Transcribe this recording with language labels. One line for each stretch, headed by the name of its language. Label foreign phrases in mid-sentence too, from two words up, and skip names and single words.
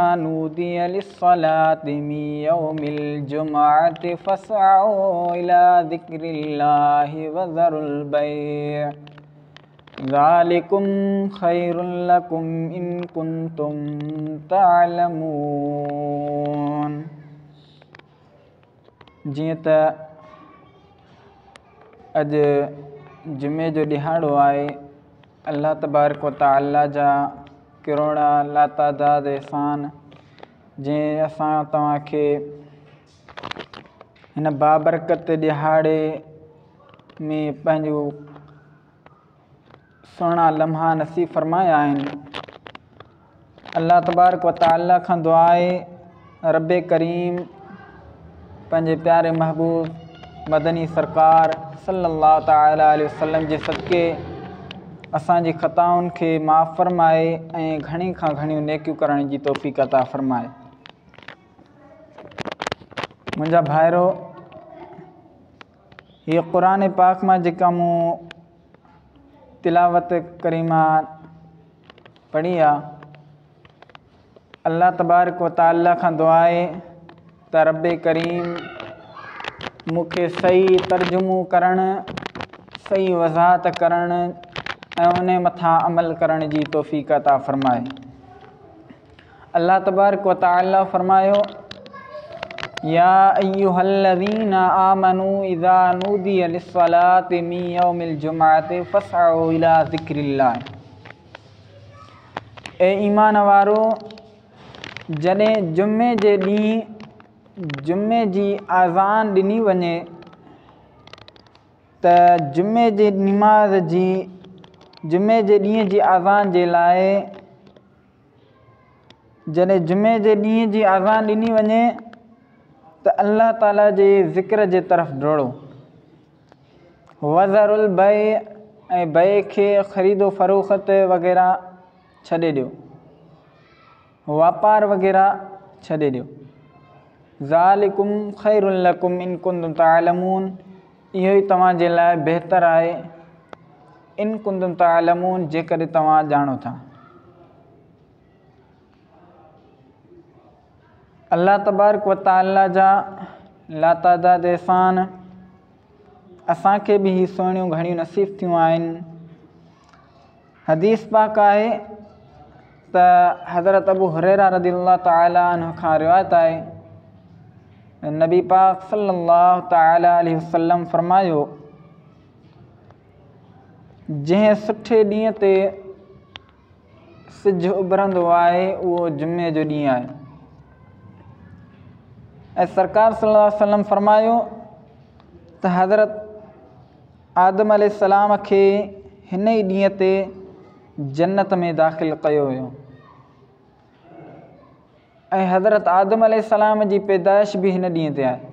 Arabic: نودي للصلاة من يوم الجمعة فاسعوا إلى ذكر الله وذروا البيع ذلكم خير لكم إن كنتم تعلمون.
Sindhi: जीअं त अॼु जुमे जो ॾिहाड़ो आहे, अल्लाह
Arabic: تبارك وتعالى
Sindhi: जा किरोड़ा लातादाद एहसान जंहिं असां तव्हांखे हिन बाबरकत ॾिहाड़े में पंहिंजो सुहिणा लम्हा नसीब फरमाया आहिनि। अल्लाह
Arabic: تبارك وتعالى
Sindhi: खां दुआ आहे रब्बे करीम पंहिंजे प्यारे महबूब मदनी सरकार
Arabic: صلى الله تعالى عليه وسلم
Sindhi: जे सदके असांजी ख़ताउनि खे माफ़ फरमाए ऐं घणी खां घणियूं नेकियूं करण जी तौफ़ीक़ अता फरमाए। मुंहिंजा भाइरो, हीअ क़ुरान पाक मां जेका मूं तिलावत करीमा पढ़ी आहे, अल्लाह
Arabic: تبارك وتعالى
Sindhi: खां दुआ आहे त रब्बे करीम मूंखे सही तर्जुमो करणु, सही वज़ाहत करणु ऐं उन मथां अमल करण जी तौफ़ीक़ अता फ़रमाए। अल्लाह
Arabic: تبارك وتعالى
Sindhi: फ़रमायो
Arabic: يا أيها الذين آمنوا إذا نودي للصلاة من يوم الجمعة فاسعوا إلى ذكر الله.
Sindhi: ए ईमान वारो, जॾहिं जुमे जे ॾींहुं जुमे जी आज़ान ॾिनी वञे त जुमे जे निमाज़ जी जुमे जे ॾींहं जी आज़ान जे लाइ जॾहिं जुमे जे ॾींहं जी आज़ान ॾिनी वञे त अल्लाह ताला जे ज़िक्र जे तरफ़ डोड़ो।
Arabic: وذروا البيع
Sindhi: ऐं बैअ खे ख़रीदो फ़रोख़्त वग़ैरह छॾे ॾियो, वापार वग़ैरह छॾे ॾियो।
Arabic: ذلكم خير لكم إن كنتم تعلمون.
Sindhi: इहो ई तव्हांजे लाइ बहितर आहे
Arabic: إن كنتم تعلمون,
Sindhi: जेकॾहिं तव्हां ॼाणो था। अल्लाह
Arabic: تبارك وتعالى
Sindhi: जा लातादाद एहसान असांखे बि ही सुहिणियूं घणियूं नसीब थियूं आहिनि। हदीस पाक आहे त हज़रत अबू हुरैरा
Arabic: رضي الله تعالى عنه
Sindhi: खां रिवायत आहे, नबी पाक
Arabic: صلى الله تعالى عليه وسلم
Sindhi: फ़रमायो, जंहिं सुठे ॾींहं ते सिजु उभरंदो आहे उहो जुमे जो ॾींहुं आहे। ऐं सरकार
Arabic: صلى الله عليه وسلم
Sindhi: फ़रमायो त हज़रत आदम अलैहिस्सलाम खे हिन ई ॾींहं ते जन्नत में दाख़िल कयो वियो ऐं हज़रत आदम अलैहिस्सलाम जी पैदाइश बि हिन ॾींहं ते आहे।